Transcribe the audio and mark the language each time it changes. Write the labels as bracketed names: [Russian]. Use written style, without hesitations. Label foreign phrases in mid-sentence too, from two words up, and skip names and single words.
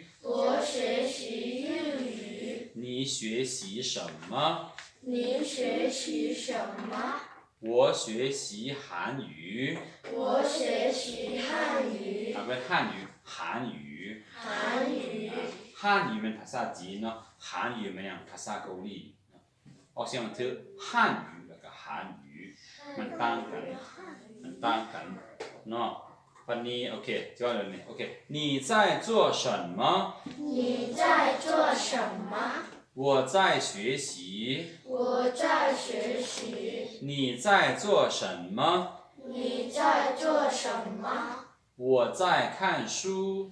[Chinese] 我学习日语。你学习什么？你学习什么？我学习韩语。我学习汉语。不是汉语，韩语。韩语。 [Thai] 汉语เป็นภาษาจีนเนาะ韩语เป็นอย่างภาษาเกาหลีออกเสียงมันคือฮั่น语แล้วก็韩语มันต่างกันเนาะวันนี้โอเค [Chinese] 就要了呢 [Thai] โอเค [Chinese] 你在做什么？你在做什么？我在学习。我在学习。你在做什么？你在做什么？我在看书。